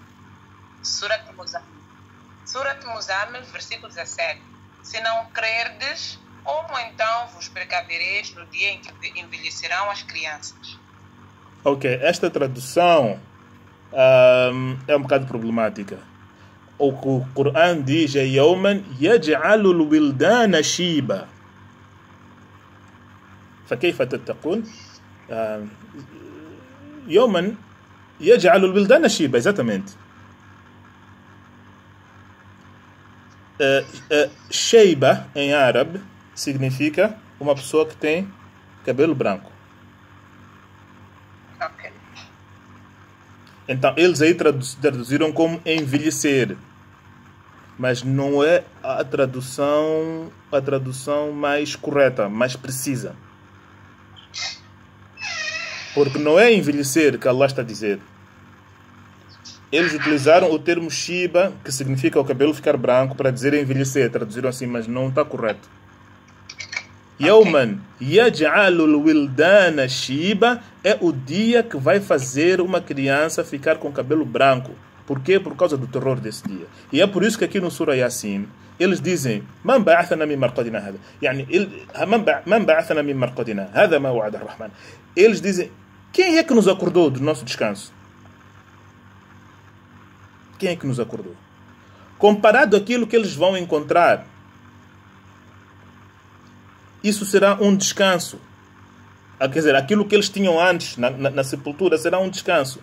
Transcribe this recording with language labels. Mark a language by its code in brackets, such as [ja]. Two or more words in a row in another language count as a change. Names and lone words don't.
[pt] Surat Muzammil, versículo 17. Se não crerdes, como então vos precavereis no dia em que envelhecerão as crianças? Ok, esta tradução é um bocado problemática. O que o Coran diz é [ar] يوما يجعل الولدان شيبا. فكيف تتقون؟ يوما يجعل الولدان شيبا, [pt] exatamente. Sheiba em árabe significa uma pessoa que tem cabelo branco. Ok. Então eles aí traduziram como envelhecer, mas não é a tradução mais correta, mais precisa. Porque não é envelhecer que Allah está a dizer. Eles utilizaram o termo Shiba, que significa o cabelo ficar branco, para dizer envelhecer. Traduziram assim, mas não está correto. [ar] يوما يجعل الولدان شيبا [pt] é o dia que vai fazer uma criança ficar com cabelo branco. Por quê? Por causa do terror desse dia. E é por isso que aqui no Surah Yasin, eles dizem [ar] من بعثنا من مرقدنا هذا. من بعثنا من مرقدنا هذا ما وعد الرحمن. [pt] Eles dizem, quem é que nos acordou do nosso descanso? Quem é que nos acordou? Comparado àquilo que eles vão encontrar, isso será um descanso. Quer dizer, aquilo que eles tinham antes na sepultura será um descanso.